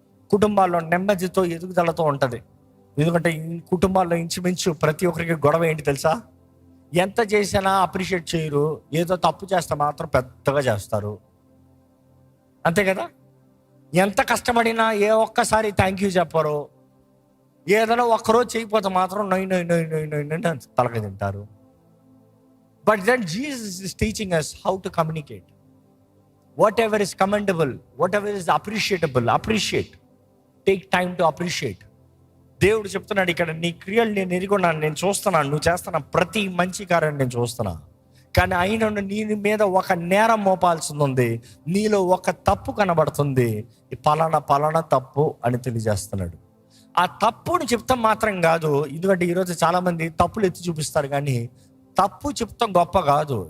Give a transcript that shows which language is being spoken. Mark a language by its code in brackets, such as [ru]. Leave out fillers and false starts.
[te] కుటుంబాల్లో నెమ్మదితో ఎదుగుదలతో ఉంటుంది. ఎందుకంటే ఈ కుటుంబాల్లో ఇంచుమించు ప్రతి ఒక్కరికి గొడవ ఏంటి తెలుసా, ఎంత చేసినా అప్రిషియేట్ చేయరు, ఏదో తప్పు చేస్తే మాత్రం పెద్దగా చేస్తారు, అంతే కదా. ఎంత కష్టపడినా ఏ ఒక్కసారి థ్యాంక్ యూ చెప్పరు, ఏదైనా ఒక్కరోజు చేయకపోతే మాత్రం నొయ్ నొయ్ నొయ్ నొయ్ నొయ్ నొయ్ తలక తింటారు. [en] But then Jesus is teaching us how to communicate. Whatever is commendable, whatever is appreciable, appreciate. Take time to appreciate. [te] దేవుడు చెప్తున్నాడు ఇక్కడ, నీ క్రియలు నేను ఎరుగున్నాను, నేను చూస్తున్నాను, నువ్వు చేస్తున్న ప్రతి మంచి కార్యాన్ని నేను చూస్తున్నా, కానీ అయినా నీ మీద ఒక నేరం మోపాల్సి ఉంది, నీలో ఒక తప్పు కనబడుతుంది, పలానా తప్పు అని తెలియజేస్తున్నాడు. ఆ తప్పుని చెప్తాం మాత్రం కాదు, ఎందుకంటే ఈరోజు చాలా మంది తప్పులు ఎత్తి చూపిస్తారు, కానీ తప్పు చెప్తాం గొప్ప కాదు.